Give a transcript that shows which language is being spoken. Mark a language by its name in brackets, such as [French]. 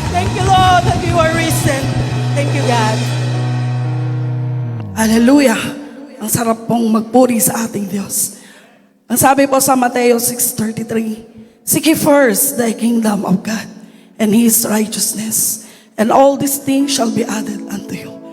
[English] Thank you, Lord, that you are risen. Thank you, God. Hallelujah! [Filipino] Ang sarap pong magpuri sa ating Diyos. Ang sabi po sa Mateo 6:33, [English] seek ye first the kingdom of God and His righteousness, and all these things shall be added unto you.